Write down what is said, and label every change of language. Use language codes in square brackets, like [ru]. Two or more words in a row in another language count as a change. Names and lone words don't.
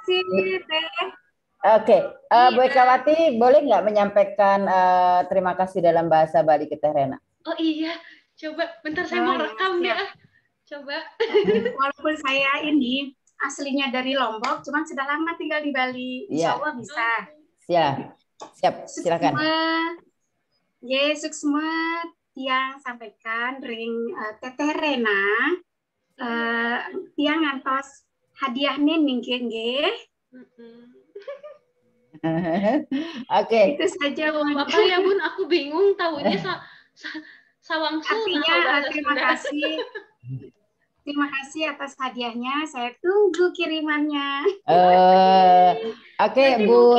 [id] Oke, Bu Ekawati boleh nggak menyampaikan terima kasih dalam bahasa Bali ke Teh Rena? Oh iya, coba bentar saya mau rekam ya. Coba. Walaupun saya ini aslinya dari Lombok, cuman sudah lama tinggal di Bali. [ar] Insya Allah [id] bisa. Siap, silakan. [ban] Suksma tiang sampaikan ring Teteh Rena tiang ngantos hadiahnya ningkin nggih. [id] Oke. Itu saja Bun. Apa ya Bun, aku bingung tahunya sawang artinya terima kasih. Terima kasih atas hadiahnya. Saya tunggu kirimannya. Oke, Bu.